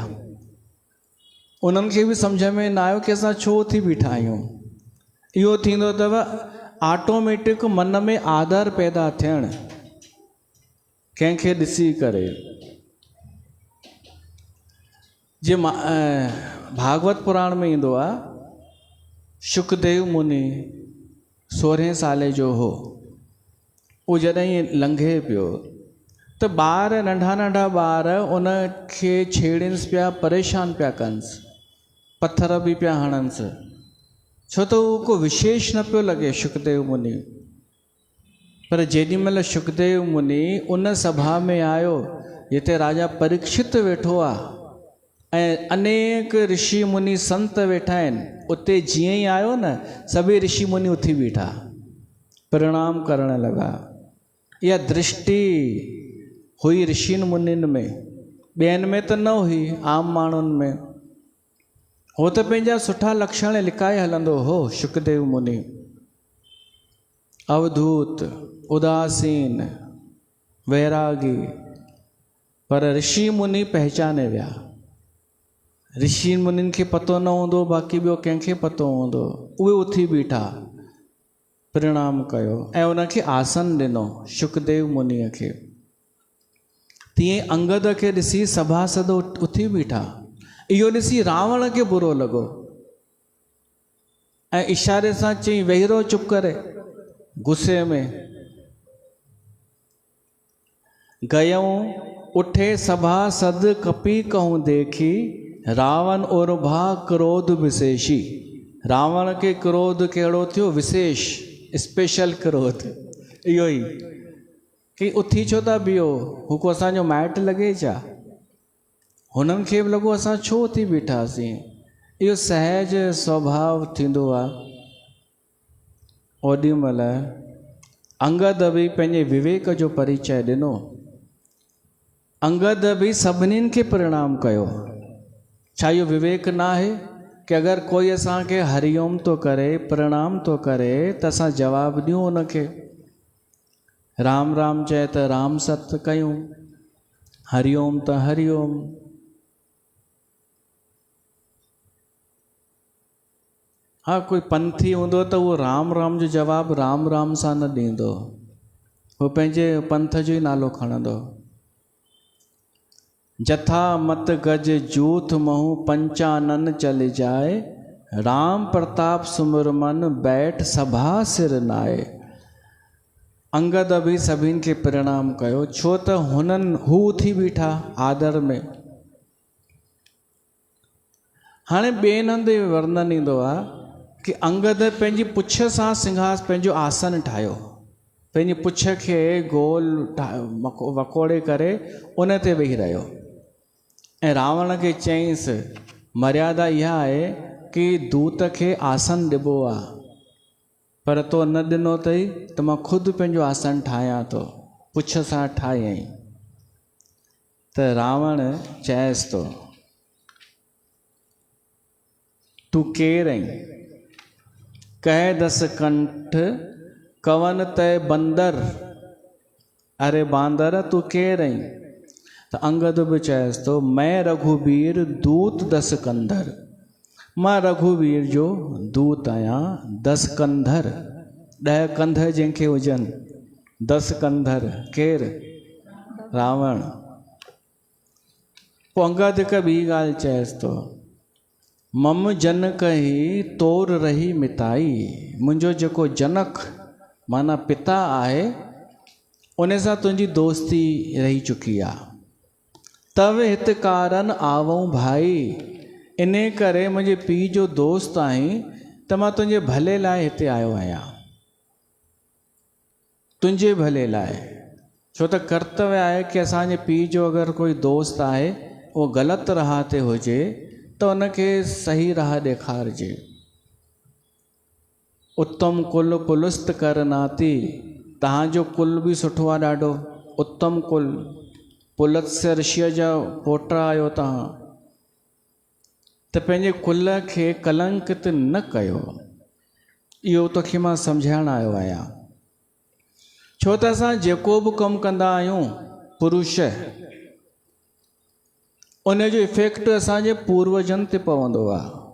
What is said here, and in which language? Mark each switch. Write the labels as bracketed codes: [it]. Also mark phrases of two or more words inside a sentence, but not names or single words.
[sd] उन्हनि खे बि सम्झ में न आयो कि असां छो उथी बीठा आहियूं। इहो थींदो अथव ऑटोमेटिक मन में आदर पैदा थियणु कंहिंखे ॾिसी करे। जे भागवत पुराण में ईंदो आहे, शुकदेव मुनि 16 साले जो हो। उहो जॾहिं लंघे पियो त ॿार, नंढा नंढा ॿार उन खे छेड़ियुसि पिया, परेशान पिया कनिसि, पथर बि पिया हणनिसि, छो त उहो को विशेष न पियो लॻे शुकदेव मुनि। पर जेॾीमहिल शुकदेव मुनि उन सभा में आयो जिते राजा परीक्षित वेठो आहे ऐं अनेक ऋषि मुनि संत वेठा आहिनि, उते जीअं ई आयो न, सभई ऋषि मुनि उथी बीठा, प्रणाम करण लॻा। इहा दृष्टि हुई ऋषियुनि मुनियुनि में, ॿियनि में त न हुई, आम माण्हुनि में। हो त पंहिंजा सुठा लक्षण लिकाए हलंदो हो शुकदेव मुनि। अवधूत, उदासीन, वैरागी, पर ऋषि मुनि पहचाने विया। ऋषि मुनिन खे पतो न हूंदो, बाक़ी ॿियो कंहिंखे पतो हूंदो, उहे उथी बीठा, प्रणाम कयो ऐं उनखे आसन ॾिनो शुकदेव मुनीअ खे। तीअं अंगद खे ॾिसी सभासद उथी बीठा। इहो ॾिसी रावण खे बुरो लॻो ऐं इशारे सां चई वेही रहो चुप करे। [awa] गुस्से में गयऊं उठे सभासद कपी कहूं देखी, रावण और भा क्रोध विशेषी। [sd] रावण के क्रोध कहिड़ो थियो? विशेष, स्पेशल क्रोध। इहो ई कि उथी छो था बीहो, हू को असांजो माइट लॻे छा? हुननि खे बि लॻो असां छो उथी बीठासीं। इहो सहज स्वभाव थींदो आहे। ओॾी महिल अंगद बि पंहिंजे विवेक जो परिचय ॾिनो। अंगद बि सभिनीनि खे प्रणाम कयो। छा इहो विवेक न आहे कि अगरि कोई असांखे हरिओम तो करे, प्रणाम तो करे, त असां जवाबु ॾियूं उनखे। राम राम चए त राम सत कयूं, हरिओम त हरिओम। हाँ, कोई पंथी हूंदो त उहो राम राम जो जवाबु राम राम सां न ॾींदो, उहो पंहिंजे पंथ जो ई नालो खणंदो। [awa] जथा मत गज जूथ महू पंचानन चल जाए, राम प्रताप सुमिर मन बैठ सभा सिर नाए। [sd] अंगद बि सभिनि खे प्रणाम कयो, छो त हू उथी बीठा आदर में। हाणे ॿिए हंधि वर्णन ईंदो आहे कि अंगद पंहिंजी पुछ सां सिंहास पंहिंजो आसन ठाहियो, पंहिंजी पुछ खे गोल वकोड़े करे उन ते वेही रहियो ऐं रावण खे चयईंसि मर्यादा इहा आहे कि दूत खे आसन ॾिबो आहे, पर तो न ॾिनो अथई त मां ख़ुदि पंहिंजो आसन ठाहियां थो, पुछ सां ठाहियईं। त रावण चएसि थो तूं केरु आहीं? [awa] कह दस कंठ कवन तय बंदर, [sd] अरे बांदर तूं केरु आहीं? त अंगद बि चएसि थो [awa] मैं रघुवीर दूत दस कंधर, [sd] मां रघुवीर जो दूत आहियां। 10 कंधर, 10 कंध जंहिंखे हुजनि, 10 कंधर केरु? रावण। पोइ अंगद हिकु ॿी ॻाल्हि चएसि थो [awa] मम जनक ही तोर रही मिताई, [sd] मुंहिंजो जेको जनक माना पिता आहे उन सां तुंहिंजी दोस्ती रही चुकी आहे। [awa] तव हित कारण आवऊं भाई, [sd] इन करे मुंहिंजे पीउ जो दोस्त आहीं त मां तुंहिंजे भले लाइ हिते आयो आहियां, तुंहिंजे भले लाइ। छो त कर्तव्य आहे कि असांजे पीउ जो अगरि कोई दोस्त आहे उहो ग़लति राह ते हुजे त उनखे सही राह ॾेखारिजे। [awa] उत्तम कुल पुलुस्त कर नाती, [sd] तव्हांजो कुल बि सुठो आहे ॾाढो, उत्तम कुल, पुलत्स्य ऋषिअ जा पोटा आहियो तव्हां, त पंहिंजे कुल खे कलंकित न कयो। इहो तोखे मां सम्झाइण आयो आहियां। छो त असां जेको बि कमु कंदा आहियूं पुरुष, उन जो इफेक्ट असांजे पूर्वजनि ते पवंदो आहे।